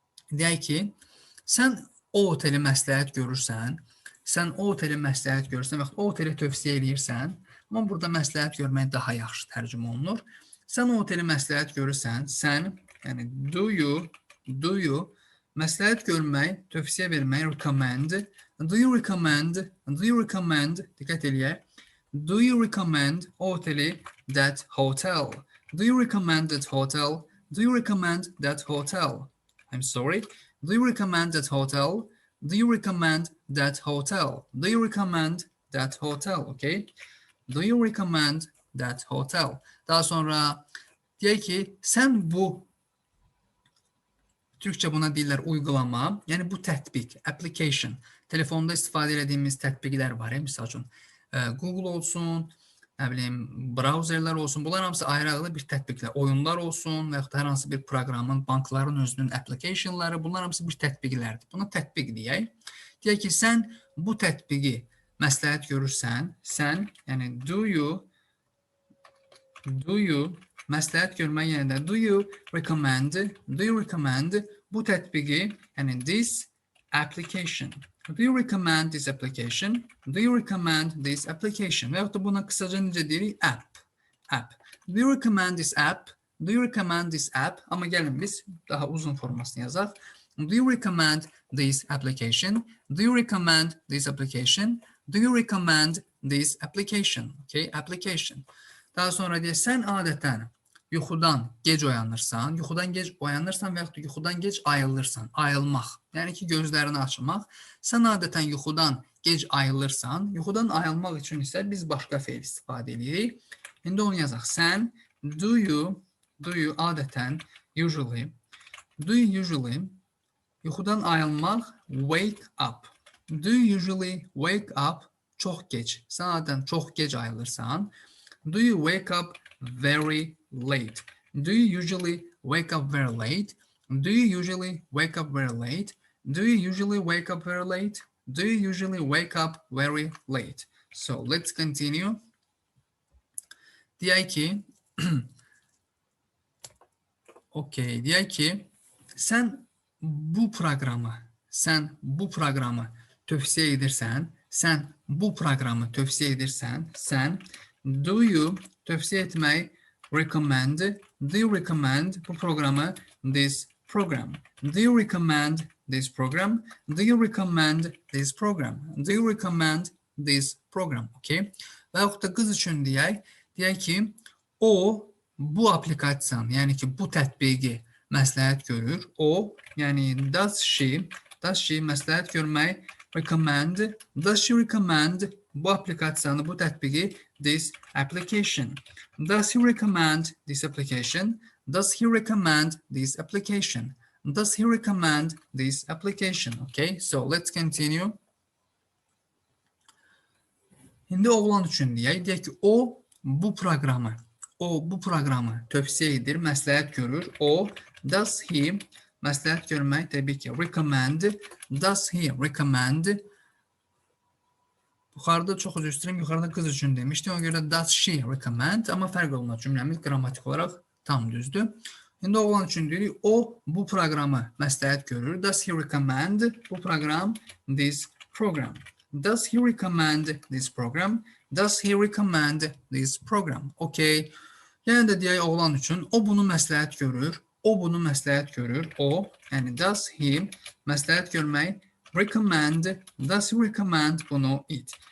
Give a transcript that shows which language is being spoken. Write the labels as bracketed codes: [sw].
[az] Deyək ki, sən o oteli məsləhət görürsən, və o oteli tövsiyə edirsən, amma burada məsləhət görmək daha yaxşı tərcümə olunur. Sən o oteli məsləhət görürsən, sən, yəni [en] do you, [az] məsləhət görmək, tövsiyə vermək, recommend. [en] Do you recommend, [az] diqqət eləyək. [en] Do you recommend [az] o oteli, [en] that hotel? Do you recommend that hotel? Do you recommend that hotel? I'm sorry. Do you recommend that hotel? Do you recommend that hotel? Do you recommend that hotel? Okay. Do you recommend that hotel? [az] Daha sonra deyək ki, sən bu Türkçə buna deyirlər uygulama, yəni bu tətbiq, application, telefonda istifadə edədiyimiz tətbiqlər var. Misal üçün Google olsun, nə bilim, browserlər olsun. Bunlar hamısı ayrı-ayrı bir tətbiqlər. Oyunlar olsun və yaxud da hər hansı bir proqramın, bankların özünün applicationları, bunlar hamısı bir tətbiqlərdir. Buna tətbiq deyək. Deyək ki, sən bu tətbiqi məsləhət görürsən, sən, yəni [en] do you [az] məsləhət görmək yerində [en] do you recommend [az] bu tətbiqi, yəni [en] this application. Do you recommend this application? Do you recommend this application? [az] Və yaxud da buna qısaca necə deyirik? [en] App. Do you recommend this app? Do you recommend this app? [az] Amma gəlin biz daha uzun formasını yazaq. [en] Do you recommend this application? Do you recommend this application? Do you recommend this application? Okay, application. [az] Daha sonra deyək, sən adətən yuxudan gec oyanırsan və yaxud da yuxudan gec ayılırsan, ayılmaq. Yəni ki, gözlərini açmaq. Sən adətən yuxudan gec ayılırsan, yuxudan ayılmaq üçün isə biz başqa feil istifadə edirik. İndi onu yazaq. Sən [en] Do you adətən, usually, do you usually [az] yuxudan ayılmaq, [en] wake up. Do you usually wake up [az] çox gec. Sən adətən çox gec ayılırsan. [en] Do you wake up very late? Do you usually wake up very late? Do you usually wake up very late? Do you usually wake up very late? Do you usually wake up very late? So let's continue. [az] Deyək ki, okay, deyək ki, sən bu proqramı tövsiyə edirsən, sən [en] do you [az] tövsiyə etmək, [en] recommend, do you recommend [az] bu proqramı, [en] this program, do you recommend this program, do you recommend this program, do you recommend this program, okay? [az] Və yaxud da qız üçün deyək ki, o bu aplikasiyanı, yəni ki, bu tətbiqi məsləhət görür. O, yəni [en] does she [az] məsləhət görmək, recommend, [en] does she recommend [az] bu aplikasiyanı, bu tətbiqi, [en] this application. Does he recommend this application? Does he recommend this application? Does he recommend this application? Okay, so let's continue. [az] İndi oğlan üçün deyək ki, o bu proqramı tövsiyə edir, məsləhət görür. O, [en] does he, [az] məsləhət görmək təbii ki, recommend, [en] does he recommend, [az] yuxarıda çox üzr istəyirəm, yuxarıda qız üçün demişdim, ona görə [en] does she recommend, [az] amma fərq olmaz, cümləmiz qrammatik olaraq tam düzdür. İndi oğlan üçün deyirik, o bu proqramı məsləhət görür. [en] Does he recommend [az] bu proqram, [en] this program? Does he recommend this program? Does he recommend this program? Okay. [az] Yəni də deyək oğlan üçün, o bunu məsləhət görür. O, yəni [en] does he [az] məsləhət görmək, recommend, [en] does he recommend [az] bunu, it.